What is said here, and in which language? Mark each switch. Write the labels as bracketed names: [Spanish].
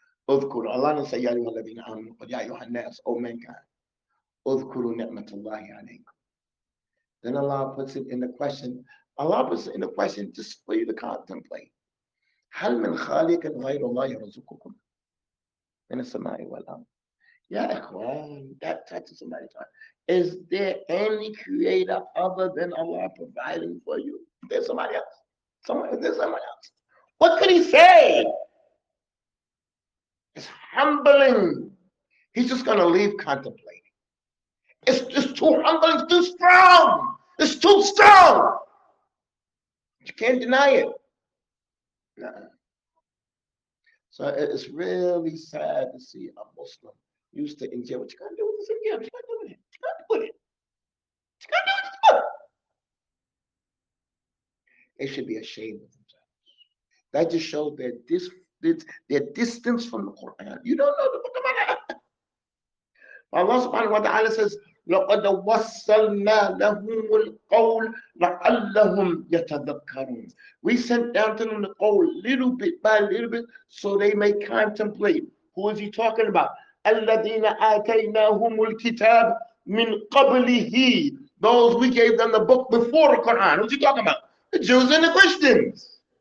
[Arabic] اذكروا, [English] Allah didn't say [Arabic] يا أيها الذين آمنوا, but يا أيها الناس, [English] O mankind. [Arabic] اذكروا نعمة الله عليكم. [English] Then Allah puts it in the question. Allah puts it in the question just for you to contemplate. [Arabic] هل من خالق غير الله يرزقكم من السماء والأرض. Ya ikhwan, [English] that touches somebody's heart. Is there any creator other than Allah providing for you? There's somebody else. Is there somebody else? What could he say? It's humbling. He's just going to leave contemplating. It's too humbling, it's too strong. It's too strong. You can't deny it. No. So it's really sad to see a Muslim used to in jail. What you gonna do with this in jail? What you gonna do with it? What you gonna do with it? What you gonna do with it? They should be ashamed of themselves. That just shows their distance from the Quran. You don't know the book of Allah. Allah subhanahu wa ta'ala says, لَقَدْ وَصَّلْنَا لَهُمُ الْقَوْلَ لَعَلَّهُمْ يَتَذَكَّرُونَ. We sent down to them the qawl little bit by little bit so they may contemplate. Who is he talking about? [Arabic] الَّذِينَ آتَيْنَاهُمُ الْكِتَابَ مِنْ قَبْلِهِ. [English] Those we gave them the book before the Quran. Who's he talking about? The Jews and the Christians.